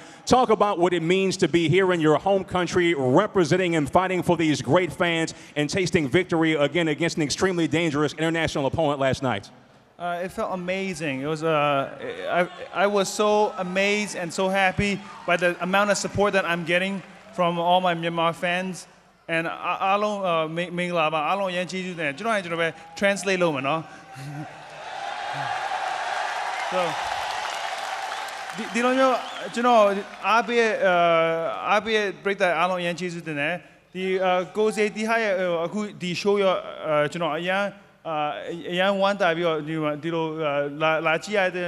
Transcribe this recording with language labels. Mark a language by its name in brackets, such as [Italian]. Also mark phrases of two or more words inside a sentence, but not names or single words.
[English] Talk about what it means to be here in your home country, representing and fighting for these great fans and tasting victory again against an extremely dangerous international opponent last night. It felt amazing. It was I was so amazed and so happy by the amount of support that I'm getting from all my Myanmar fans. [Burmese] And အားလုံးမင်္ဂလာပါအားလုံးအရင်ကျေးဇူးတင်ကျွန်တော်ပဲ translate လုပ်မယ်နော် So ဒီလိုမျိုးကျွန်တော်အားပေးပြိတ္တအားလုံးအရင်ကျေးဇူးတင်တယ် ဒီကိုစေတီဟာရဲ့အခုဒီ show ရောကျွန်တော်အရင်ဝမ်းတာပြီးတော့ဒီလိုလာကြည့်ရတဲ့